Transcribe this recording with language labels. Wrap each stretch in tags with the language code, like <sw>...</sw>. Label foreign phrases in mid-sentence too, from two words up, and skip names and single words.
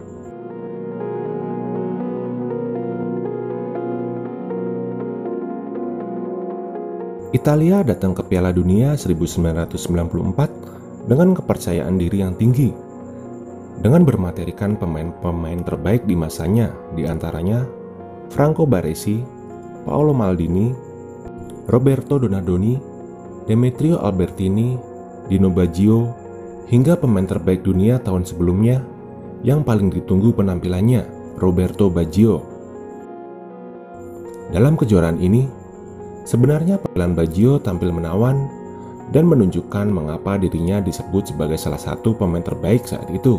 <id>Italia datang ke Piala Dunia 1994 dengan kepercayaan diri yang tinggi, dengan bermaterikan pemain-pemain terbaik di masanya, di antaranya Franco Baresi, Paolo Maldini, Roberto Donadoni, Demetrio Albertini, Dino Baggio, hingga pemain terbaik dunia tahun sebelumnya yang paling ditunggu penampilannya, Roberto Baggio. Dalam kejuaraan ini, sebenarnya penampilan Baggio tampil menawan dan menunjukkan mengapa dirinya disebut sebagai salah satu pemain terbaik saat itu.</id>